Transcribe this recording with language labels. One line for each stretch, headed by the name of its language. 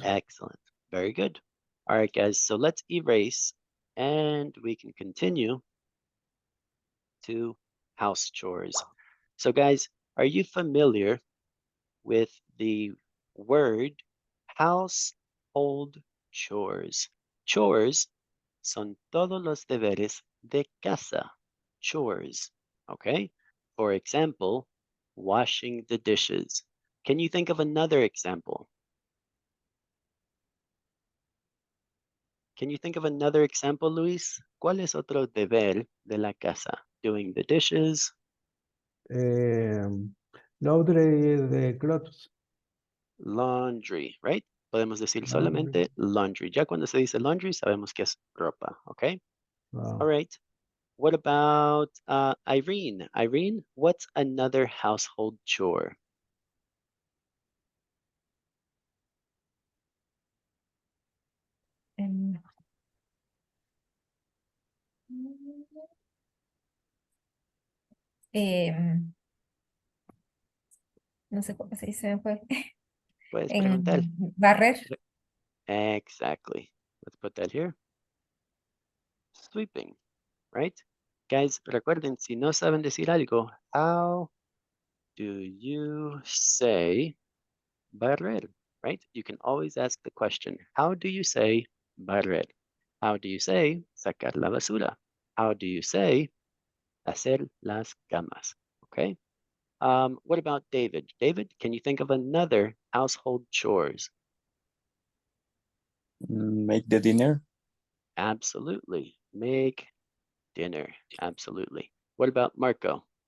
English: Excellent. Very good. All right, guys. So let's erase and we can continue to house chores. So, guys, are you familiar with the word household chores?
Spanish: Chores son todos los deberes de casa.
English: Chores. Okay? For example, washing the dishes. Can you think of another example? Can you think of another example, Luis?
Spanish: ¿Cuál es otro deber de la casa?
English: Doing the dishes, Um, Laundry de clothes.
Spanish: Laundry, right? Podemos decir
English: Laundry.
Spanish: solamente laundry. Ya cuando se dice laundry, sabemos que es ropa, ¿ok?
English: Wow. All right. What about Irene? Irene, what's another household chore?
Spanish: Em, em, no sé cómo se dice, fue. Puedes En preguntar. barrer.
English: Exactly. Let's put that here. Sweeping, right?
Spanish: Guys, recuerden, si no saben decir algo,
English: how do you say
Spanish: barrer, right?
English: You can always ask the question, how do you say barrer? How do you say
Spanish: sacar la basura?
English: How do you say
Spanish: hacer las camas?
English: Okay. What about David? David, can you think of another household chores? Make the dinner. Absolutely. Make dinner. Absolutely. What about Marco?